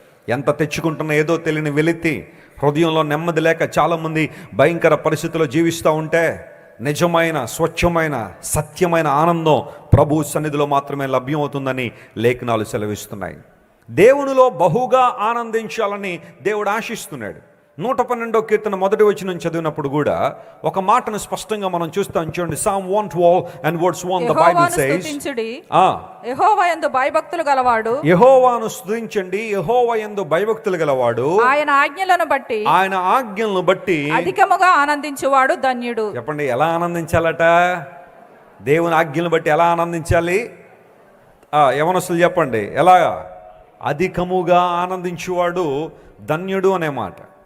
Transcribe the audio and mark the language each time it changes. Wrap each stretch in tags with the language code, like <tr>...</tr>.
<te>ఎంత తెచ్చుకుంటున్నా ఏదో తెలియని వెలితి, హృదయంలో నెమ్మది లేక చాలామంది భయంకర పరిస్థితుల్లో జీవిస్తూ ఉంటే, నిజమైన, స్వచ్ఛమైన, సత్యమైన ఆనందం ప్రభు సన్నిధిలో మాత్రమే లభ్యమవుతుందని లేఖనాలు సెలవిస్తున్నాయి. దేవునిలో బహుగా ఆనందించాలని దేవుడు ఆశిస్తున్నాడు. 112వ కీర్తన 1వ వచనం చదివినప్పుడు కూడా ఒక మాటను స్పష్టంగా మనం చూస్తాం. చూడండి,</te> <en>Psalm 112 and verse 1, the Bible says,</en> <te>యెహోవా యందు భయభక్తులు గలవాడు, యెహోవాను స్తుతించండి, యెహోవా యందు భయభక్తులు గలవాడు ఆయన ఆజ్ఞలను బట్టి అధికముగా ఆనందించువాడు ధన్యుడు. చెప్పండి, ఎలా ఆనందించాలట? దేవుని ఆజ్ఞలను బట్టి ఎలా ఆనందించాలి? యవనస్తులు చెప్పండి, ఎలా? అధికముగా ఆనందించువాడు ధన్యుడు అనే మాట.</te>